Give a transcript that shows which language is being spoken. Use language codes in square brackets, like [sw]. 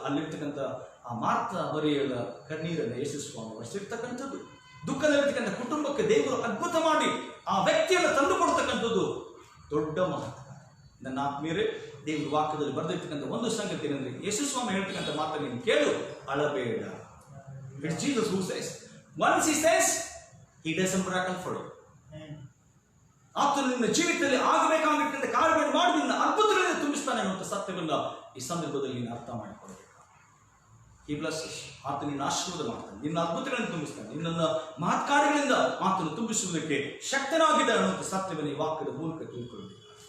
[kn] ಅಲ್ಲಿರ್ತಕ್ಕಂಥ ಆ ಮಾರ್ಥ ಮರಿಯಳ ಕಣ್ಣೀರನ್ನು ಯೇಸು ಸ್ವಾಮಿ ಒರೆಸಿರ್ತಕ್ಕಂಥದ್ದು, ದುಃಖದಲ್ಲಿರ್ತಕ್ಕಂಥ ಕುಟುಂಬಕ್ಕೆ ದೇವರು ಅದ್ಭುತ ಮಾಡಿ ಆ ವ್ಯಕ್ತಿಯನ್ನು ತಂದು ಕೊಡ್ತಕ್ಕಂಥದ್ದು ದೊಡ್ಡ ಮಹತ್ವ. ನನ್ನ ಆತ್ಮೀಯರೇ, ದೇವರ ವಾಕ್ಯದಲ್ಲಿ ಬರೆದಿರ್ತಕ್ಕಂಥ ಒಂದು ಸಂಗತಿ ಏನಂದ್ರೆ, ಯೇಸು ಸ್ವಾಮಿ ಹೇಳ್ತಕ್ಕಂಥ ಮಾತನ್ನು ನೀನು ಕೇಳು, ಅಳಬೇಡ. [en] It's Jesus who says. Once he says, he does a miracle for you. [kn] ಆತನು ನಿನ್ನ ಜೀವಿತದಲ್ಲಿ ಆಗಬೇಕಾಗಿರ್ತಕ್ಕಂಥ ಕಾರ್ಯಗಳನ್ನು ಮಾಡಿ ನಿನ್ನ ಅದ್ಭುತಗಳನ್ನು ತುಂಬಿಸ್ತಾನೆ ಅನ್ನುವಂಥ ಸತ್ಯವನ್ನು ಈ ಸಂದರ್ಭದಲ್ಲಿ ನೀನು ಅರ್ಥ ಮಾಡಿಕೊಳ್ಬೇಕು. [en] ಈ ಬ್ಲೆಸ್ಸಸ್, [kn] ಆತ ನಿನ್ನ ಆಶೀರ್ವಾದ ಮಾಡ್ತಾನೆ, ನಿನ್ನ ಅದ್ಭುತಗಳನ್ನು ತುಂಬಿಸ್ತಾನೆ, ನಿನ್ನನ್ನು ಮಹತ್ಕಾರ್ಯಗಳಿಂದ ಆತನು ತುಂಬಿಸುವುದಕ್ಕೆ ಶಕ್ತನಾಗಿದೆ ಅನ್ನುವಂಥ ಸತ್ಯವನ್ನು ಈ ವಾಕ್ಯದ ಮೂಲಕ ತಿಳ್ಕೊಳ್ಬೇಕು.